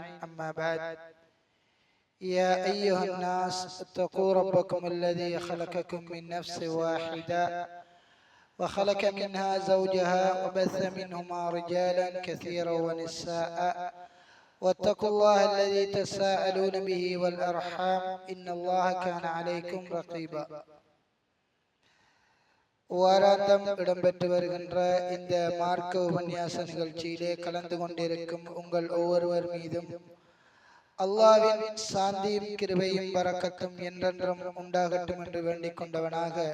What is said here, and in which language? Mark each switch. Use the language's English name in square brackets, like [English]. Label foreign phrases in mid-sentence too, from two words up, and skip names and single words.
[Arabic] أما بعد، يا أيها الناس اتقوا ربكم الذي خلقكم من نفس واحدة وخلق منها زوجها وبث منهما رجالا كثيرا ونساء، واتقوا الله الذي تساءلون به والأرحام إن الله كان عليكم رقيبا. [Tamil] வாராந்தம் இடம்பெற்று வருகின்ற இந்த மார்க்க உபன்யாச நிகழ்ச்சியிலே கலந்து கொண்டிருக்கும் உங்கள் ஒவ்வொருவர் மீதும் அல்லாஹ்வின் சாந்தியும் கிருபையும் பரக்கத்தும் என்றென்றும் உண்டாகட்டும் என்று வேண்டிக் கொண்டவனாக,